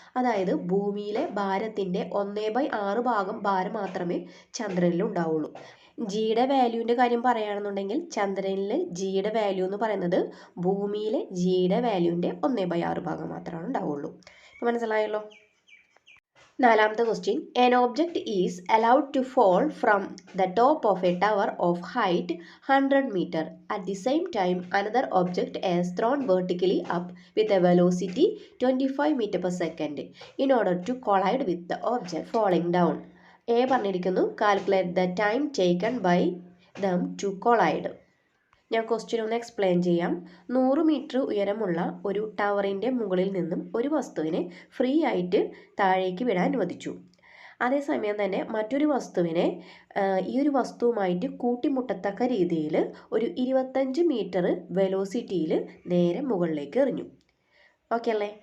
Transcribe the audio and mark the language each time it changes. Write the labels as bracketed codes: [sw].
[ml] അതായത് ഭൂമിയിലെ ഭാരത്തിൻ്റെ 1/6 ഭാഗം ഭാരം മാത്രമേ ചന്ദ്രനിൽ ഉണ്ടാവുള്ളൂ. ജിയുടെ വാല്യൂവിൻ്റെ കാര്യം പറയുകയാണെന്നുണ്ടെങ്കിൽ ചന്ദ്രനിൽ ജിയുടെ വാല്യൂ എന്ന് പറയുന്നത് ഭൂമിയിലെ ജിയുടെ വാല്യൂവിൻ്റെ 1/6 ഭാഗം മാത്രമാണ് ഉണ്ടാവുള്ളൂ. അപ്പോൾ മനസ്സിലായല്ലോ. നാലാമത്തെ question. [en] An object is allowed to fall from the top of a tower of height 100 meter. At the same time, another object is thrown vertically up with a velocity 25 meter per second in order to collide with the object falling down. A [ml] പറഞ്ഞിരിക്കുന്നു [en] calculate the time taken by them to collide. [ml] ഞാൻ question ഒന്ന് explain ചെയ്യാം. 100 metre ഉയരമുള്ള ഒരു ടവറിൻ്റെ മുകളിൽ നിന്നും ഒരു വസ്തുവിനെ ഫ്രീ ആയിട്ട് താഴേക്ക് വിടാൻ അനുവദിച്ചു. അതേസമയം തന്നെ മറ്റൊരു വസ്തുവിനെ ഈ ഒരു വസ്തുവുമായിട്ട് കൂട്ടിമുട്ടത്തക്ക രീതിയിൽ ഒരു 25 മീറ്റർ വെലോസിറ്റിയിൽ നേരെ മുകളിലേക്ക് എറിഞ്ഞു. ഓക്കെ അല്ലേ?